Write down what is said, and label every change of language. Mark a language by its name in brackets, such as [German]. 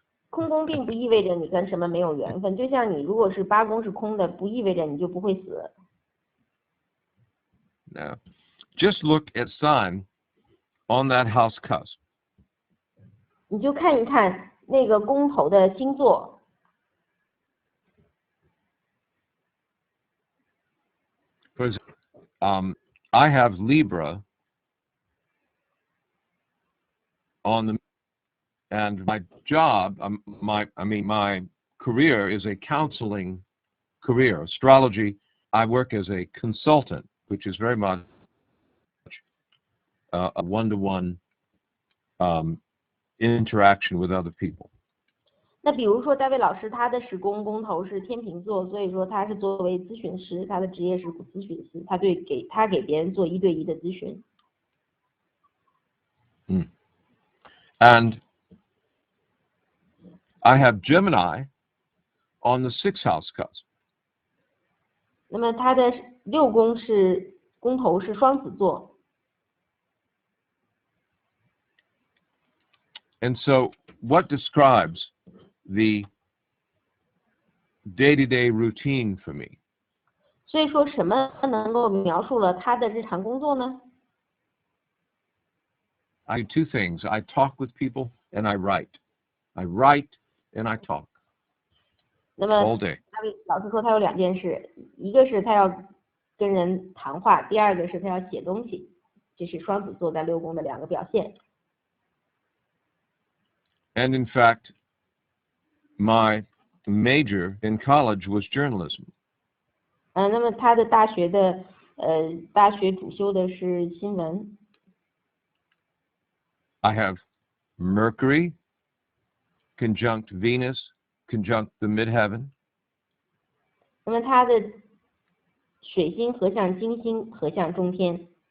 [Chinese] 空宫并不意味着你跟什么没有缘分，就像你如果是8宫是空的，不意味着你就不会死。 [English] No. Just look at sign on that house cusp. [Chinese] 你就看一看那个宫头的星座。 [English] For example, I have Libra on the, and my job, my career is a counseling career. Astrology, I work as a consultant, which is very much a one-to-one interaction with other people. [Chinese] 那比如说戴维老师他的10宫宫头是天秤座，所以说他是作为咨询师，他的职业是咨询师，他给别人做1对1的咨询。 [English] And I have Gemini on the 6th house cusp. [Chinese] 那么他的6宫是宫头是双子座。 [English] And so what describes the day-to-day routine for me? [Chinese] 所以说什么能够描述了他的日常工作呢？ [English] I do 2 things. I talk with people and I write. I write and I talk. [Chinese] 那么 [English] all day. [Chinese] 大卫老师说他有2件事，一个是他要跟人谈话，第二个是他要写东西，这是双子座在6宫的2个表现。 [English] And in fact, my major in college was journalism. [Chinese] 那么他的大学主修的是新闻。 [English] I have Mercury conjunct Venus conjunct the midheaven. [Chinese] 那么他的水星合向金星合向中天。